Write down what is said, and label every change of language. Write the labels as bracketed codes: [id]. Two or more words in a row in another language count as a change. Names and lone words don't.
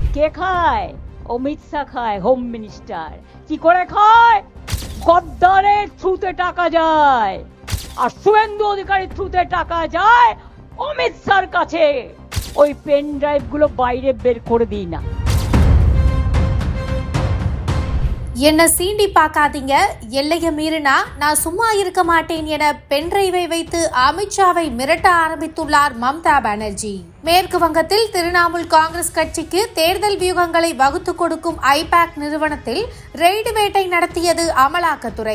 [bn] কে খায়? অমিত শাহ খায়, [en] home minister. [bn] কি করে খায়? গদ্দারের থ্রুতে টাকা যায়, আর শুভেন্দু অধিকারীর থ্রুতে টাকা যায় অমিত শাহর কাছে। ওই [en] pen drive [bn] গুলো বাইরে বের করে দিই না। [ta] என்ன சீண்டி பார்க்காதீங்க, எல்லையை மீறினா நான் சும்மா இருக்க மாட்டேன் என பென்டிரைவை வைத்து அமித்ஷாவை மிரட்ட ஆரம்பித்துள்ளார் மம்தா பானர்ஜி. மேற்கு வங்கத்தில் திரிணாமுல் காங்கிரஸ் கட்சிக்கு தேர்தல் வியூகங்களை வகுத்து கொடுக்கும் ஐபாக் நிறுவனத்தில் ரெய்டு வேட்டை நடத்தியது அமலாக்கத்துறை.